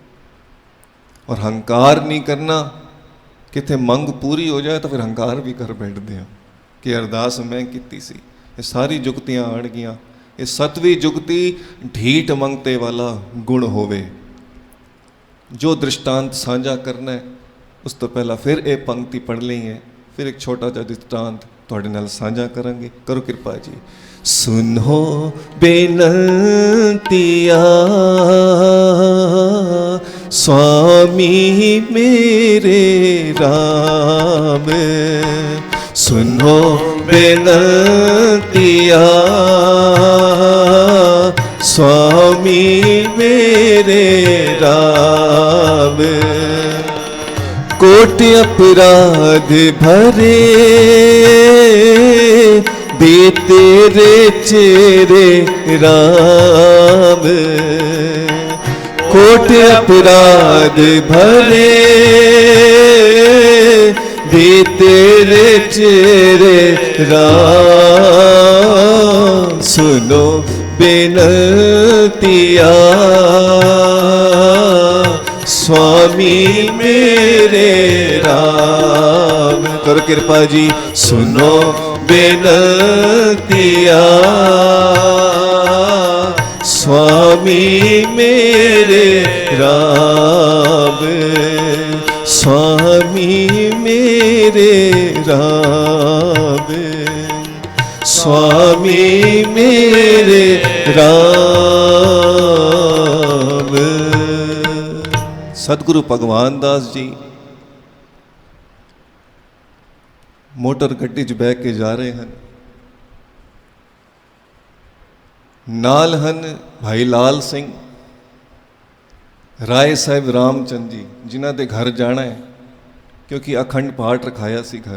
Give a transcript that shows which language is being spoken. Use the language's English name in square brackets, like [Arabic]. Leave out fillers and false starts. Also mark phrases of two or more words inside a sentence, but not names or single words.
[Hindi] और हंकार नहीं करना, कितने मंग पूरी हो जाए तो फिर हंकार भी कर बैठते हैं कि [Punjabi] ਅਰਦਾਸ ਮੈਂ ਕੀ ਸੀ। [Hindi] ये सारी जुगतियाँ आड़ गई। [Punjabi] ਯੇ 7ਵੀਂ ਜੁਗਤੀ ਢੀਠ ਮੰਗਤੇ ਵਾਲਾ ਗੁਣ ਹੋਵੇ। ਜੋ ਦ੍ਰਿਸ਼ਟਾਂਤ ਸਾਂਝਾ ਕਰਨਾ ਹੈ ਉਸ ਤੋ ਪਹਿਲਾ ਫਿਰ ਯੇ ਪੰਕਤੀ ਪੜ੍ਹ ਲਈ ਹੈ, ਫਿਰ ਏਕ ਛੋਟਾ ਜਾ ਦ੍ਰਿਸ਼ਟਾਂਤ ਤੁਹਾਡੇ ਨਾਲ ਸਾਂਝਾ ਕਰਾਂਗੇ। ਕਰੋ ਕਿਰਪਾ ਜੀ। ਸੁਣੋ ਬੇਨੰਤੀਆ ਸੁਆਮੀ ਮੇਰੇ ਰਾਮ, ਸੁਣੋ ਬੇਨੰਤੀਆ ਸੁਆਮੀ ਮੇਰੇ ਰਾਮ। ਕੋਟ ਅਪਰਾਧ ਭਰੇ ਦੇ ਤੇਰੇ ਚੇਹਰੇ ਰਾਮ। ਕੋਟ ਅਪਰਾਧ ਭਰੇ ਦੇ ਤੇਰੇ ਚੇਹਰੇ ਰਾਮ। ਸੁਣੋ ਬੇਨਤੀਆ ਸੁਆਮੀ ਮੇਰੇ ਰਾਮ। ਕਰੋ ਕਿਰਪਾ ਜੀ। ਸੁਣੋ ਬੇਨਤੀਆ ਸੁਆਮੀ ਮੇਰੇ ਰਾਮ। ਸੁਆਮੀ ਮੇਰੇ ਰਾਮ। ਸੁਆਮੀ ਮੇਰੇ ਰਾਮ। ਸਤਿਗੁਰੂ ਭਗਵਾਨ ਦਾਸ ਜੀ ਮੋਟਰ ਗੱਡੀ 'ਚ ਬਹਿ ਕੇ ਜਾ ਰਹੇ ਹਨ। ਨਾਲ ਹਨ ਭਾਈ ਲਾਲ ਸਿੰਘ, ਰਾਏ ਸਾਹਿਬ ਰਾਮਚੰਦ ਜੀ, ਜਿਨ੍ਹਾਂ ਦੇ ਘਰ ਜਾਣਾ ਹੈ, ਕਿਉਂਕਿ ਅਖੰਡ ਪਾਠ ਰਖਾਇਆ ਸੀ ਘਰ।